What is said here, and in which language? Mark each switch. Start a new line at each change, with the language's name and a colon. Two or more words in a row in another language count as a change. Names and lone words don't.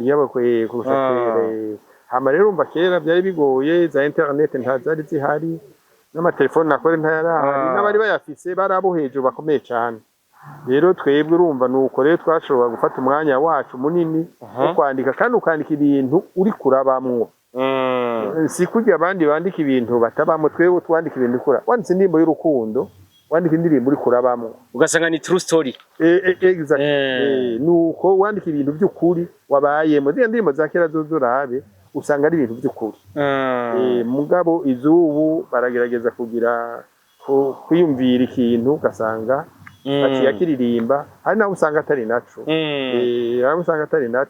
Rundi: kurusha kera hama rero umva kera byari bigoye za internet ntazari zihari n'amatelefone nakore ntayarahari n'abari bayafise barabo hejuru bakomeye cyane rero twebwe urumva nuko rero twashobora gufata umwanya wacu munini wo kwandika kandi ukandika ibintu uri kurabamwo si kugira abandi bandika ibintu batabamwo twebwe twandika ibintu kura wanditse indirimbo y'urukundo wandika indirimbo uri kurabamwo ugasanga ni
English: true story
Rundi: exactly nuko wandika ibintu by'ukuri wabayemo ziriya ndirimbo za kera zurabe usanga ari ibintu by'ukuri mugabo izubu baragerageza kugira kwiyumvira ikintu ugasanga bakiyakiririmba hari naho usanga atari naco hari usanga atari naco